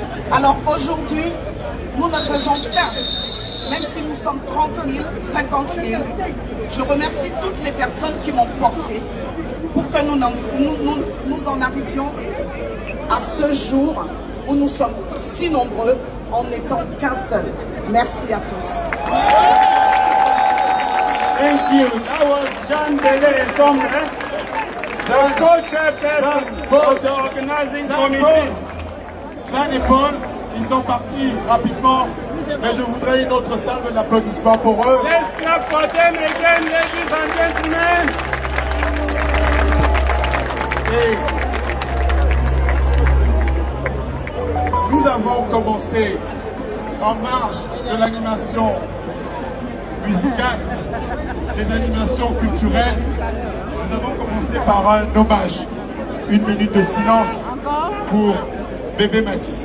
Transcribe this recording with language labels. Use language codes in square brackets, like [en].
[fr] Alors aujourd'hui, nous ne faisons qu'un. Même si nous sommes 30 000, 50 000, je remercie toutes les personnes qui m'ont porté pour que nous en arrivions à ce jour où nous sommes si nombreux en n'étant qu'un seul. Merci à tous. [en] Thank you. That was Jeanne Bené-Issambé, the co-chairperson of the organizing committee. [fr] Jeanne et Paul, ils sont partis rapidement, mais je voudrais une autre salve d'applaudissements pour eux. [en] Let's clap for them again, ladies and gentlemen. [fr] Et nous avons commencé en marge de l'animation musicale, des animations culturelles. Nous avons commencé par un hommage, 1 minute de silence pour Bébé Matisse.